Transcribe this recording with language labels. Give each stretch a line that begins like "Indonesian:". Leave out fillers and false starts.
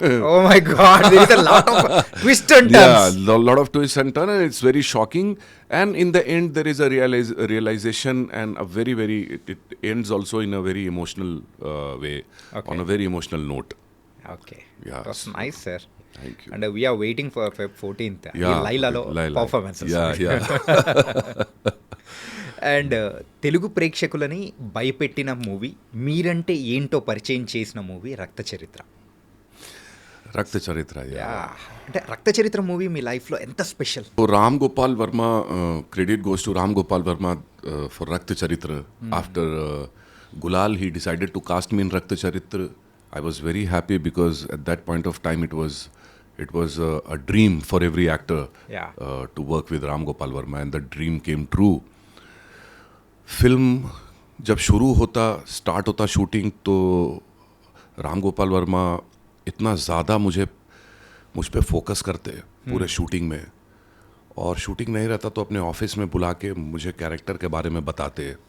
English: Oh my god, there is a lot of twist and Yeah, turns. a lot of twists and turns, and it's very shocking. And in the end, there is a realization, and a very, very. It ends also in a very emotional way, Okay. on a very emotional note. Okay. Yeah. That's nice sir. Thank you. And we are waiting for Feb 14th Yeah,
Telugu: లైలాలో
English: Laila. Performances. Yeah, yeah.
Telugu: And Telugu ప్రేక్షకులని భయపెట్టిన movie, మీరంటే ఏంటో పరిచయం చేసిన movie రక్త చరిత్ర.
English: Rakta Charitra, yeah.
Telugu: అంటే రక్త చరిత్ర మూవీ మీ లైఫ్లో ఎంత special?
English: So Ram Gopal Verma, credit goes to Ram Gopal Verma for Rakt Charitra. After Gulal, he decided to cast me in Rakt Charitra. I was very happy because at that point of time it was a dream for every actor. Yeah. To work with Ram Gopal Verma, and the dream came true.
Hindi: Film जब शुरू होता, start होता shooting, तो राम गोपाल वर्मा इतना ज़्यादा मुझ पे focus करते पूरे शूटिंग में. और शूटिंग नहीं रहता तो अपने ऑफिस में बुला के मुझे कैरेक्टर के बारे में बताते.